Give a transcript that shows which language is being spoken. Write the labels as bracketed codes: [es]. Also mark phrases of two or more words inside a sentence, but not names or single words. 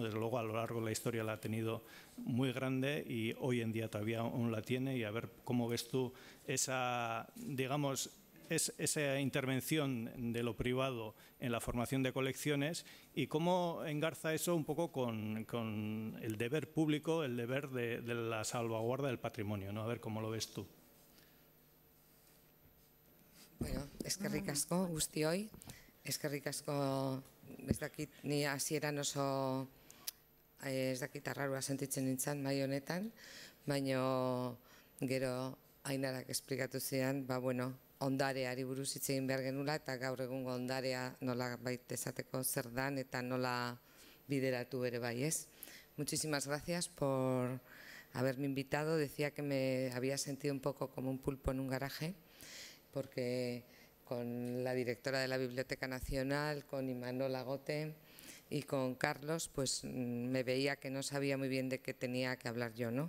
[es] Desde luego, a lo largo de la historia la ha tenido muy grande y hoy en día todavía aún la tiene, y a ver cómo ves tú esa intervención de lo privado en la formación de colecciones y cómo engarza eso un poco con el deber público, el deber de la salvaguarda del patrimonio, ¿no? A ver cómo lo ves tú. [eu] Bueno, eskerrik asko guztioi, eskerrik asko ez dakit ni hasieran oso ez dakit arrarua sentitzen nintzen mai honetan, baina gero Ainarak esplikatu zian, bueno, ondareari buruz hitz egin behar genula eta gaur egungo ondarea nola baita esateko zer dan eta nola bideratu ere bai, ez? [es] Muchísimas gracias por haberme invitado. Decía que me había sentido un poco como un pulpo en un garaje, porque con la directora de la Biblioteca Nacional, con Imanol Agote y con Carlos, pues me veía que no sabía muy bien de qué tenía que hablar yo, ¿no?